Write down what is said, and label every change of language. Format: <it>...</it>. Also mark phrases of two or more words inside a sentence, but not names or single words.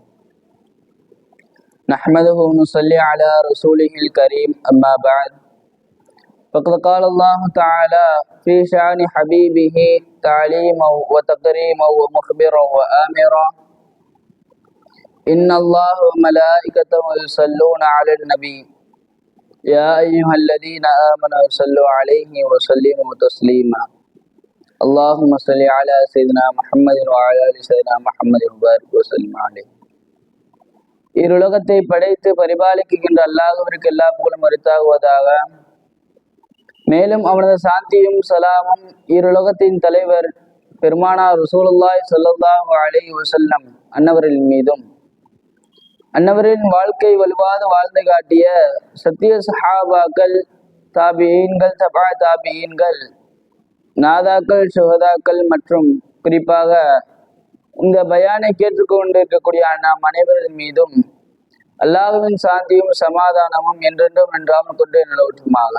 <ar>نحمده ونصلي على رسوله الكريم أما بعد فقد قال الله تعالى في شأن حبيبه تعليما وتكريما ومخبرا وآمرا إن الله وملائكته يصلون على النبي يا أيها الذين آمنوا صلوا عليه وسلموا تسليما اللهم صل على سيدنا محمد وعلى آل سيدنا محمد وبارك وسلم عليه.</ar> <ta>இருலகத்தை படைத்து பரிபாலிக்கின்ற அல்லாஹ்விற்கு எல்லா புகழும் உரித்தாகுவதாக. மேலும் அவனது சாந்தியும் சலாமும் இருலகத்தின் தலைவர் பெருமானார்</ta> <ar>رسول الله صلى الله عليه</ar> <ta>வஸல்லம் அன்னவரின் மீதும் அன்னவரின் வாழ்க்கை வலுவாது வாழ்ந்து காட்டிய சத்திய சஹாபாக்கள், தாபியீன்கள், தபா தாபியீன்கள், நாதாக்கள், சுகதாக்கள் மற்றும் குறிப்பாக இந்த பயானை கேட்டுக்கொண்டிருக்கக்கூடிய நாம் அனைவரின் மீதும் அல்லாஹ்வின் சாந்தியும் சமாதானமும் என்றென்றும் நன்றாமல் கொண்டு நிலவற்றுமாக.</ta>